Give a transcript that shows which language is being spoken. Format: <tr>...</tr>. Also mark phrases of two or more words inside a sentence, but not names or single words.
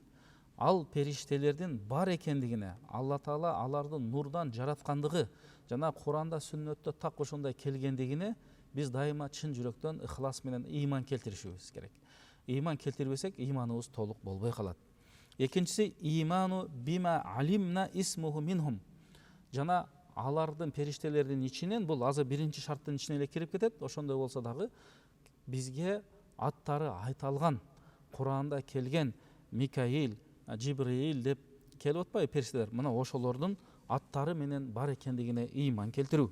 <ky>Ал периштелердин бар экендигине, Алла Таала алардын нурдан жараткандыгы жана Куранда, сүннөттө так ошондой келгендигине биз дайыма чын жүрөктөн ыхлас менен ыйман келтиришибиз керек. Ыйман келтирбесек, ыйманыбыз толук болбой калат.</ky> <ar>Экинчиси الإيمان بما علمنا اسمه منهم.</ar> <ky>Жана алардын периштелердин ичинен, бул азыр биринчи шарттын ичине эле кирип кетет, ошондой болсо дагы бизге аттары айталган, Куранда келген Микаил, Жибриил деп келип атпайбы периштелер? Мына ошолордун аттары менен бар экендигине ыйман келтирүү.</ky>